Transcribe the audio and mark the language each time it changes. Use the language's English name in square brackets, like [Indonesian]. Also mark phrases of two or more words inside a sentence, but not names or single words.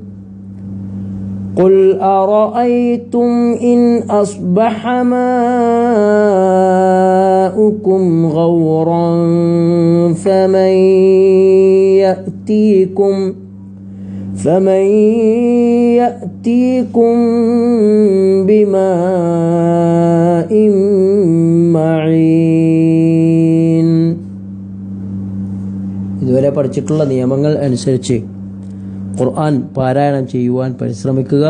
[Arabic] قل أرأيتم إن أصبح ماؤكم غورا فمن يأتيكم بماء معين. [Malayalam] ഇതുവരെ പഠിച്ചിട്ടുള്ള നിയമങ്ങൾ അനുസരിച്ച് ഖുർആൻ പാരായണം ചെയ്യുവാൻ പരിശ്രമിക്കുക.